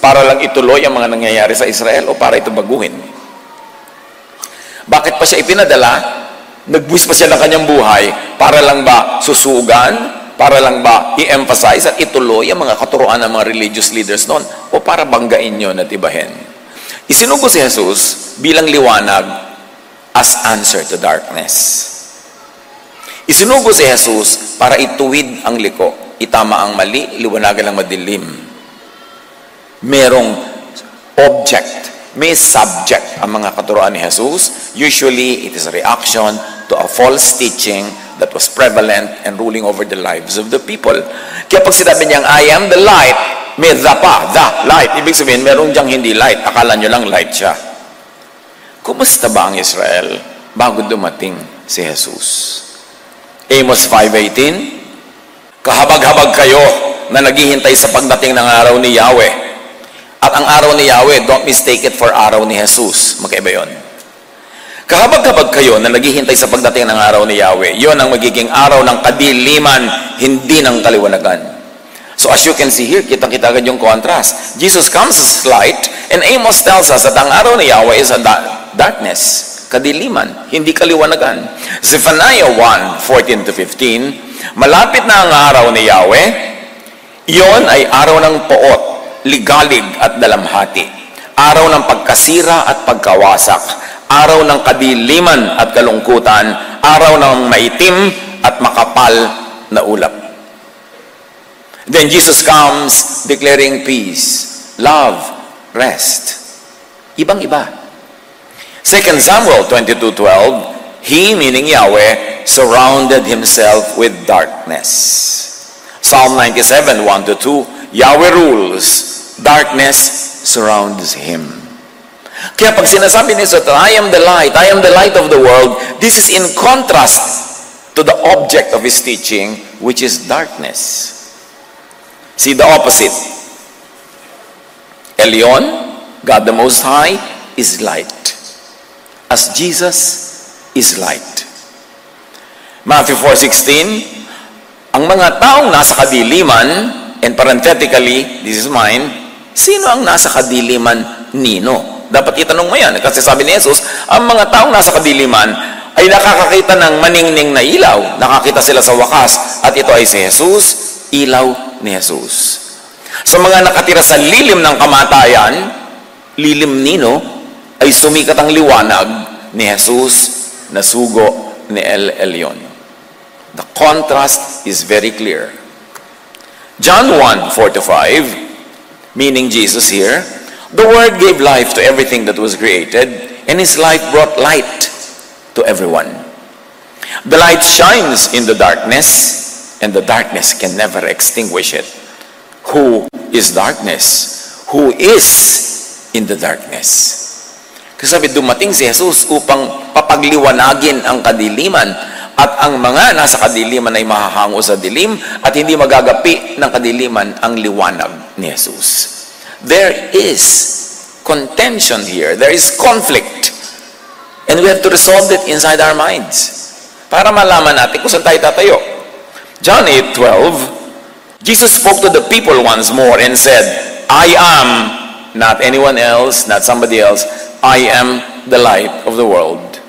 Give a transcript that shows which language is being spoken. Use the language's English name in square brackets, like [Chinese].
[Filipino] Para lang ituloy ang mga nangyayari sa Israel o para ito baguhin? Bakit pa siya ipinadala? Nagbuwis pa siya ng kanyang buhay para lang ba susugan? Para lang ba i-emphasize at ituloy ang mga katuruan ng mga religious leaders noon? O para banggain yun at ibahin? Isinugo si Jesus bilang liwanag [English] as answer to darkness. [Filipino] Isinugo si Jesus para ituwid ang liko, itama ang mali, liwanagan ang madilim. Merong object, may subject ang mga katuruan ni Jesus. [English] Usually, it is a reaction to a false teaching that was prevalent and ruling over the lives of the people. [Filipino] Kaya pag sinabi niyang, [English] I am the light, may the light. [Filipino] Ibig sabihin, meron diyang hindi light. Akala niyo lang light siya. Kumusta ba ang Israel bago dumating si Jesus? Amos 5:18, kahabag-habag kayo na naghihintay sa pagdating ng araw ni Yahweh. At ang araw ni Yahweh, [English] don't mistake it for [Filipino] araw ni Jesus. Magkaiba yun. Kahabag-habag kayo na naghihintay sa pagdating ng araw ni Yahweh. Yun ang magiging araw ng kadiliman, hindi ng kaliwanagan. [English] So as you can see here, [Filipino] kitang-kita agad yung contrast. [English] Jesus comes as light, and Amos tells us that [Filipino] ang araw ni Yahweh [English] is a darkness. [Filipino] Kadiliman, hindi kaliwanagan. Zephaniah 1:14-15, malapit na ang araw ni Yahweh, iyon ay araw ng poot, ligalig at dalamhati, araw ng pagkasira at pagkawasak, araw ng kadiliman at kalungkutan, araw ng maitim at makapal na ulap. [English] Then Jesus comes declaring peace, love, rest. [Filipino] Ibang-iba. [English] 2 Samuel 22:12, He, meaning Yahweh, surrounded Himself with darkness. Psalm 97:1-2, Yahweh rules, darkness surrounds Him. [Filipino] Kaya pag sinasabi niya, [English] I am the light of the world, this is in contrast to the object of His teaching, which is darkness. See the opposite. Elyon, God the Most High, is light. As Jesus is light. [Filipino] Matthew 4:16, ang mga taong nasa kadiliman, [English] and parenthetically, this is mine, [Filipino] sino ang nasa kadiliman nino? Dapat itanong mo yan. Kasi sabi ni Jesus, ang mga taong nasa kadiliman ay nakakakita ng maningning na ilaw. Nakakita sila sa wakas. At ito ay si Jesus, ilaw ni Jesus. Sa mga nakatira sa lilim ng kamatayan, lilim nino, ay sumikat ang liwanag ni Jesus na sugo ni El Elyon. [English] The contrast is very clear. John 1:4-5, meaning Jesus here, the Word gave life to everything that was created, and His life brought light to everyone. The light shines in the darkness, and the darkness can never extinguish it. Who is darkness? Who is in the darkness. [Filipino] Kasi sabi, dumating si Jesus upang papagliwanagin ang kadiliman at ang mga nasa kadiliman ay mahahango sa dilim at hindi magagapi ng kadiliman ang liwanag ni Jesus. [English] There is contention here. There is conflict. And we have to resolve it inside our minds [Filipino] para malaman natin kung saan tayo tatayo. [English] John 8:12, Jesus spoke to the people once more and said, I am, not anyone else, not somebody else, I am the light of the world.